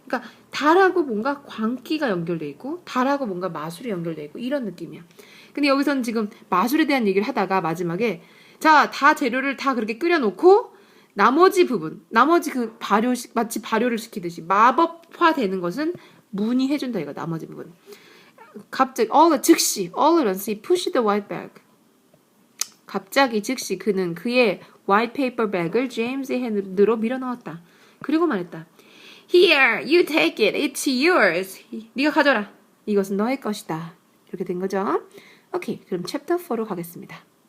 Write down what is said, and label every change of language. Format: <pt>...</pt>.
<ko>그러니까 달하고 뭔가 광기가 연결돼 있고 달하고 뭔가 마술이 연결돼 있고 이런 느낌이야. 근데 여기서는 지금 마술에 대한 얘기를 하다가 마지막에 자, 다 재료를 다 그렇게 끓여놓고 나머지 부분, 나머지 그 마치 발효를 시키듯이 마법화 되는 것은 문이 해준다 이거 나머지 부분. 갑자기 즉시</ko> <en>all at once he pushed the white bag.</en> <ko>갑자기 즉시 그는 그의</ko> <en>white paper bag</en> <ko>을 제임스의 핸드로 밀어넣었다. 그리고 말했다.</ko> <en>Here, you take it. It's yours.</en> <ko>네가 가져라. 이것은 너의 것이다. 이렇게 된 거죠. 오케이, 그럼 챕터 4로 가겠습니다.</ko>